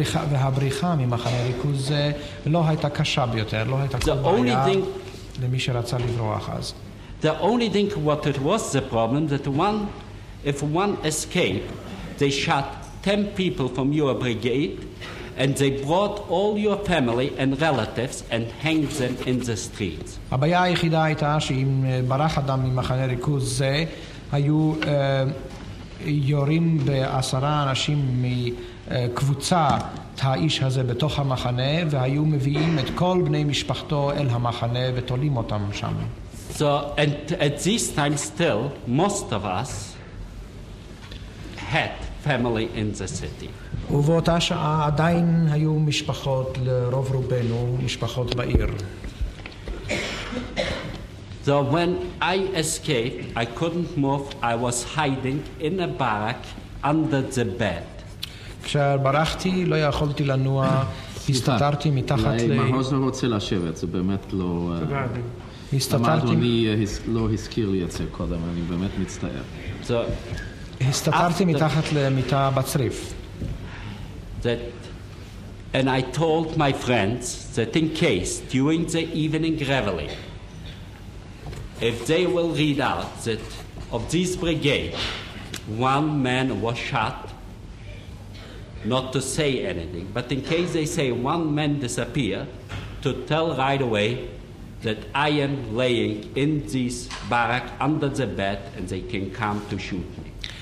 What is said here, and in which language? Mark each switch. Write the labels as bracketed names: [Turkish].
[Hebrew] והבריחה ממחנה ריכוז זה לא הייתה קשה ביותר, לא הייתה כל בעיה למי שרצה לברוח אז. [English] The only thing what it was the problem that if one escaped, they shot 10 people from your brigade and they brought all your family and relatives and hanged them in the streets. [Hebrew] הבעיה היחידה הייתה שאם ברח אדם ממחנה ריכוז זה, היו יורים ב10 אנשים מקבוצת האיש הזה בתוך המחנה, והיו מביאים את כל בני משפחתו אל המחנה ותולים אותם שם. [English] So, and at this time still, most of us had family in the city. [Hebrew] ובאותה שעה עדיין היו משפחות, לרוב רובנו, משפחות בעיר. [English] So when I escaped, I couldn't move. I was hiding in a barrack under the bed. [Hebrew] כשברחתי לא יכולתי לנוע, הסתתרתי מתחת האוזנר רוצה לשבת, זה באמת לא... אדוני לא הזכיר לי את זה קודם, אני באמת מצטער. הסתתרתי מתחת למיטה בצריף. [English] And I told my friends that in case during the evening reveille, if they will read out that of this brigade, one man was shot, not to say anything, but in case they say one man disappeared, to tell right away that I am laying in this barrack under the bed and they can come to shoot me.